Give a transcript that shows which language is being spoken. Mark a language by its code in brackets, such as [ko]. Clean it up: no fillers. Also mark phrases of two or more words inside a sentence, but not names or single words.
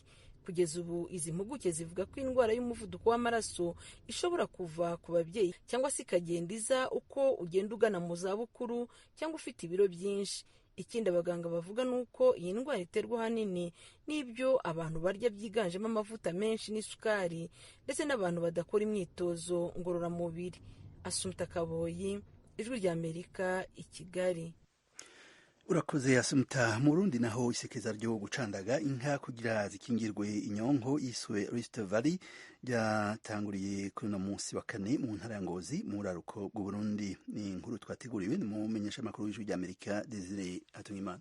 [rw] Kugeza ubu izi mpuguke zivuga ko indwara y'umuvuduko w'amaraso ishobora kuva ku babyeyi cyangwa se ikagenda iza uko ugenda ugana mu zabukuru cyangwa ufite ibiro byinshi. Ikindi abaganga bavuga nuko iyi ndwara iterwa ahanini n'ibyo abantu barya byiganjemo amavuta menshi n'isukari, ndetse n'abantu badakora imyitozo ngororamubiri. Assumpta Kaboyi, Ijwi rya Amerika, i Kigali. Urakoze Assumpta. [rn] Mu Burundi naho isekeza ryo gucandaga inka kugira zikingirwe inyonko yiswe Rift Valley ryatanguriye kuri no munsi wa kane mu ntara ya Ngozi mu raruko bw'u Burundi. Ni inkuru twateguriwe mu menyesha makuru w'Ijwi rya Amerika Desire Hatungimana.